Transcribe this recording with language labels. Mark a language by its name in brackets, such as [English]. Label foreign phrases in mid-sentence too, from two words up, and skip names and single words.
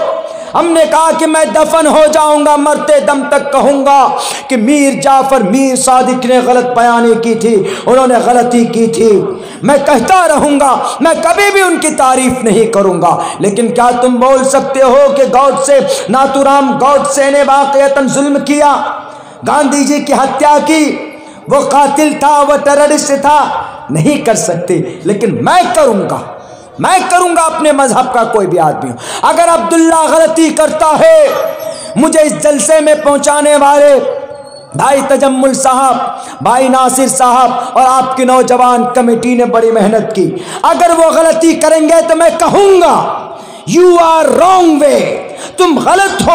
[Urdu] ہم نے کہا کہ میں دفن ہو جاؤں گا، مرتے دم تک کہوں گا کہ میر جعفر میر صادق نے غلط بیانی کی تھی، انہوں نے غلطی کی تھی، میں کہتا رہوں گا، میں کبھی بھی ان کی تعریف نہیں کروں گا۔ لیکن کیا تم بول سکتے ہو کہ گوڈسے، ناتورام گوڈسے نے واقعتاً ظلم کیا، گاندھی جی کی ہتیا کی، وہ قاتل تھا، وہ ٹیررسٹ تھا؟ نہیں کر سکتے، لیکن میں کروں گا، میں کروں گا، اپنے مذہب کا کوئی بھی آدمی ہو۔ اگر عبداللہ غلطی کرتا ہے، مجھے اس جلسے میں پہنچانے والے بھائی تجمل صاحب، بھائی ناصر صاحب اور آپ کی نوجوان کمیٹی نے بڑی محنت کی، اگر وہ غلطی کریں گے تو میں کہوں گا [English] you are wrong way, [Urdu] تم غلط ہو۔